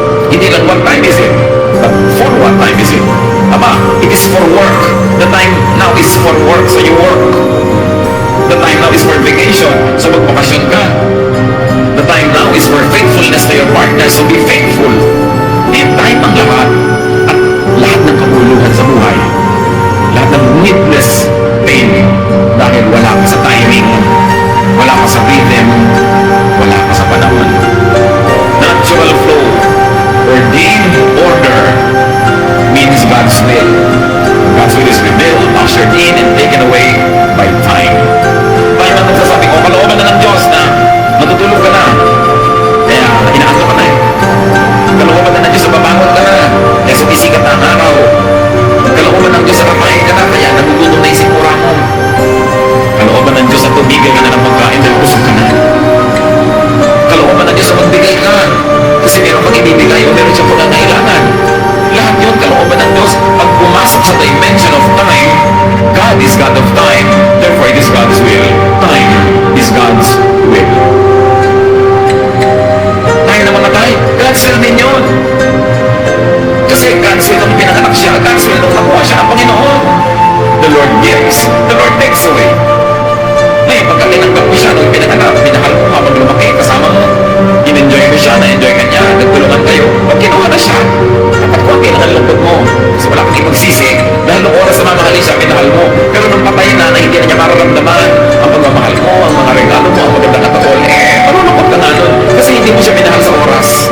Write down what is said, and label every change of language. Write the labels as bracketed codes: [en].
[tl] Hindi lang [en] what time is it, but for what time is it? [tl] Aba, [en] it is for work. The time now is for work, so you work. The time now is for vacation, so [tl] magbakasyon ka. [en] The time now is for faithfulness to your partner, so be faithful. And time [tl] ang lahat. At lahat ng kabuluhan sa buhay. Lahat ng [en] needless pain. [tl] Dahil wala ka sa timing, wala ka sa rhythm, wala ka sa panahon. [en] Natural flow, ordained order, means God's will. God's will is revealed, ushered in, and taken away by time. [tl] Tayo na nagsasabi ko, kalooban na ng Diyos na matutulog ka na. Kaya inaanto ka na eh. Kalooban na ng Diyos na babangon ka na. Kaya sumisikat na ang araw. Kalooban ng Diyos na kakain ka na. Kaya nagugutom na yung sikura mo. Kalooban ng Diyos na tubigay ka na ng pagkain dahil busog ka na. Kalooban ng Diyos na magbigay ka. Kasi meron kang ibibigay o meron siyang pangangailangan. Lahat yun, kalooban ng Diyos. Pag pumasok sa [en] dimension of time, God is God of time. Therefore, it is God's will. Time is God's will. [tl] Tayo na mamatay. God's will din yun. Kasi God's will nung pinanganak siya. God's will nung nakuha siya ng Panginoon. [en] gives, the Lord takes away. [tl] Ngayon, pagka tinanggap mo siya, nung pinanganak, minahal mo habang lumaki, kasama mo, in-enjoy mo siya, na-enjoy ka niya, nagtulungan kayo, pag kinuha na siya, dapat konti lang ang lungkot mo. Kasi wala kang ipagsisi, dahil nung oras na mamahalin siya, minahal mo. Pero nung patay na hindi na niya mararamdaman ang pagmamahal mo, ang mga regalo mo, ang maganda na katol, malulungkot ka nga nun, kasi hindi mo siya minahal sa oras.